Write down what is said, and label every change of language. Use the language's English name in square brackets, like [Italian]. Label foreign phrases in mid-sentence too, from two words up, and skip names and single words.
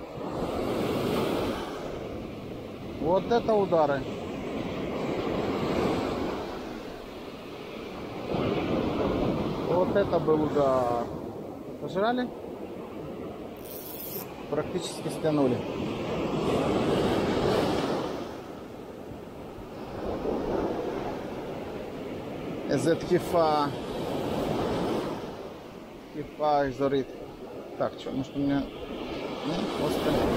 [Russian] Вот это удары. Вот это был удар. Пожрали? Практически стянули. [Hebrew] איזה תקיפה. תקיפה אזורית. [Russian] Так, что, может у меня... Нет, просто...